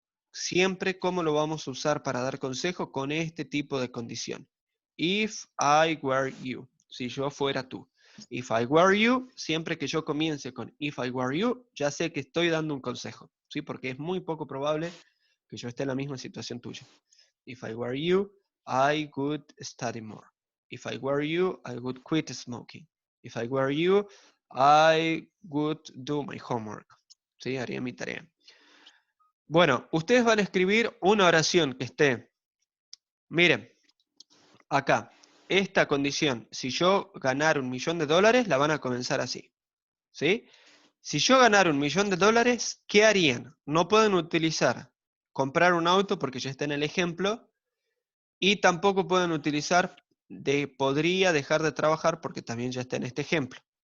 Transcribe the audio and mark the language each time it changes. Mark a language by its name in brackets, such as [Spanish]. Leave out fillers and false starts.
[Spanish] Siempre, ¿cómo lo vamos a usar para dar consejo? Con este tipo de condición. [English] If I were you. [Spanish] Si yo fuera tú. [English] If I were you, [Spanish] siempre que yo comience con [English] if I were you, [Spanish] ya sé que estoy dando un consejo. ¿Sí? Porque es muy poco probable que yo esté en la misma situación tuya. [English] If I were you, I would study more. If I were you, I would quit smoking. If I were you, I would do my homework. [Spanish] ¿Sí? Haría mi tarea. Bueno, ustedes van a escribir una oración que esté, miren, acá, esta condición, si yo ganara $1.000.000, la van a comenzar así, ¿sí? Si yo ganara $1.000.000, ¿qué harían? No pueden utilizar comprar un auto porque ya está en el ejemplo, y tampoco pueden utilizar podría dejar de trabajar porque también ya está en este ejemplo.